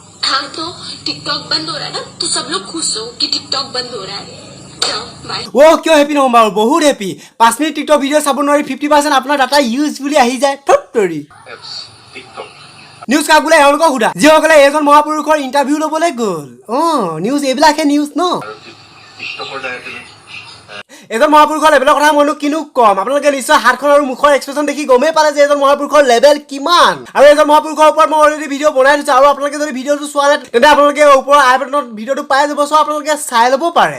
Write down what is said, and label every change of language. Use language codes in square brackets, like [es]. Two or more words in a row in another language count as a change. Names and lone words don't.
[hi] हाँ तो टिकटॉक बंद हो रहा है ना, तो सब लोग खुश हो कि टिकटॉक बंद हो रहा है। जाओ बाय। ओ क्यों [as] हैप्पी নহ'ম বাৰু বহুত হেপি 5 মিনিট টিকটক ভিডিঅ' চাব নোৱাৰি 50% আপোনাৰ [en] data use [as] বুলি আহি যায় থট্টৰি নিউজ কাক বোলে এওঁলোকক সোধা যিসকলে এজন মহাপুৰুষৰ ইণ্টাৰভিউ ল'বলৈ গ'ল নিউজ এইবিলাকহে নিউজ ন এজন মহাপুৰুষৰ লেভেলৰ কথা মইনো কিনো কম আপোনালোকে নিশ্চয় হাতখন আৰু মুখৰ এক্সপ্ৰেছন দেখি গমেই পালে যে এজন মহাপুৰুষৰ লেভেল কিমান আৰু এজন মহাপুৰুষৰ ওপৰত মই [en] already video' [as] বনাই দিছোঁ আৰু আপোনালোকে যদি ভিডিঅ'টো চোৱা নাই তেন্তে আপোনালোকে ওপৰৰ আই বাটনত ভিডিঅ'টো পাই যাব চ' আপোনালোকে চাই ল'ব পাৰে